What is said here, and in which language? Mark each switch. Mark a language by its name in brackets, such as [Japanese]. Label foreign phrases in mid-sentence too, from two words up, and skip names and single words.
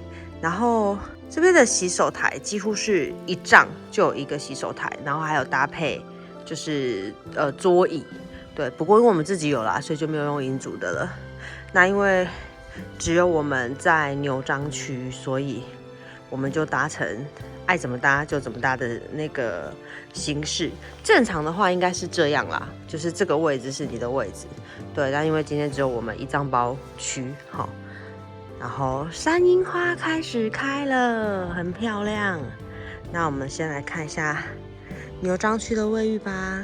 [Chinese] 然後這邊的洗手台幾乎是一帳就有一個洗手台，然後還有搭配就是桌椅，對。不過因為我們自己有啦，所以就沒有用營主的了。那因為只有我們在牛樟區，所以我們就搭乘愛怎麼搭就怎麼搭的那個形式。正常的話應該是這樣啦，就是這個位置是你的位置，對。但因為今天只有我們一帳包區，好，然後山櫻花開始開了，很漂亮。那我們先來看一下牛樟區的衛浴吧。